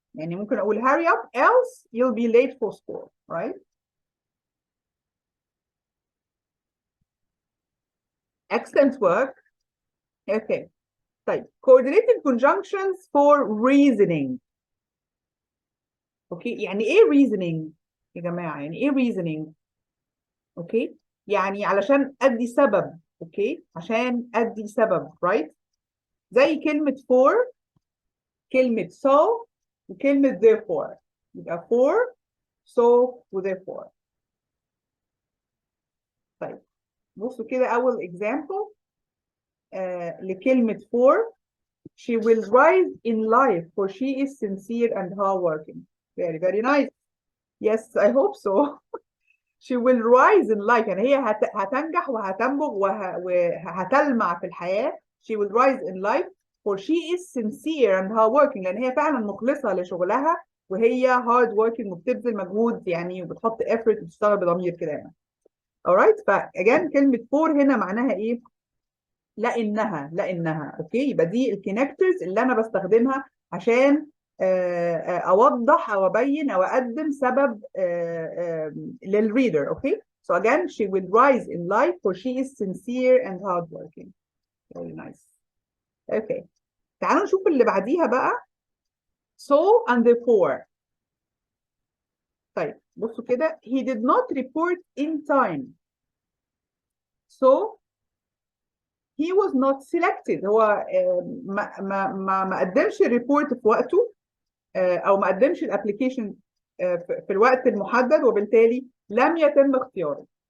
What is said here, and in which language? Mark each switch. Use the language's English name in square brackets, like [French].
[Arabic] يعني ممكن أقول [English] hurry up else you'll be late for school, right? Excellent work. Okay. طيب coordinated conjunctions for reasoning. [Arabic] اوكي يعني ايه reasoning يا جماعة؟ يعني ايه reasoning؟ اوكي يعني علشان ادي سبب. اوكي عشان ادي سبب right؟ زي كلمة for، كلمة so، وكلمة therefore. يبقى for so و therefore. طيب بصوا كده أول example لكلمة for. [English] She will rise in life for she is sincere and hardworking. Very very nice. Yes, I hope so. She will rise in life [Arabic] يعني هي هتنجح وهتنبغ وهتلمع في الحياة. [English] She will rise in life for she is sincere and hardworking [Arabic] لأن هي فعلا مخلصة لشغلها وهي hard working وبتبذل مجهود يعني وبتحط effort وبتشتغل بضمير كده يعني. alright فأجان كلمة for هنا معناها إيه؟ لأنها اوكي يبقى دي الكونكتورز اللي انا بستخدمها عشان اوضح او ابين او اقدم سبب للريدر. [English] Okay so again she will rise in life for she is sincere and hardworking. very nice. [Arabic] okay تعالوا نشوف اللي بعديها بقى so and therefore. طيب بصوا كده [English] he did not report in time so he was not selected. [Arabic] هو ما قدمش الريبورت في وقته او ما قدمش الابلكيشن في الوقت المحدد وبالتالي لم يتم اختياره.